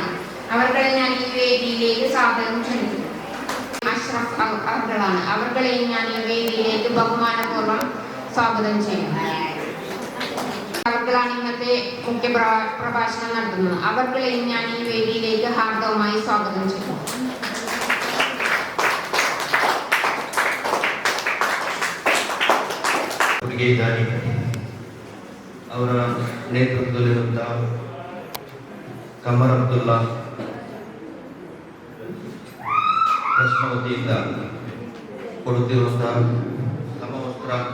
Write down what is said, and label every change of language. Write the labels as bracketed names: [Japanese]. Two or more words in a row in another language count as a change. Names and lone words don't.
[Malayalam] അവർകളെ ഞാൻ ഈ വേദിയിലേക്ക് സാദരം ക്ഷണിക്കുന്നു. അഷ്റഫ് അവർകളാണ്. അവർകളെയും ഞാൻ ഈ വേദിയിലേക്ക് ബഹുമാനപൂർവ്വം സ്വാഗതം ചെയ്യുന്നു. അവർകളാണ് ഇന്നത്തെ മുഖ്യ പ്രഭാഷണം നടത്തുന്നത്. അവർകളെയും ഞാൻ ഈ വേദിയിലേക്ക് ഹാർദവമായി സ്വാഗതം ചെയ്യുന്നു. [Kannada] ಅವರ ನೇತೃತ್ವದಲ್ಲಿರುವಂತಹ ಕಮರ್ ಅಬ್ದುಲ್ಲಾ ಟ್ರಸ್ಟ್ ವತಿಯಿಂದ ಕೊಡುತ್ತಿರುವಂತಹ ಸಮವಸ್ತ್ರ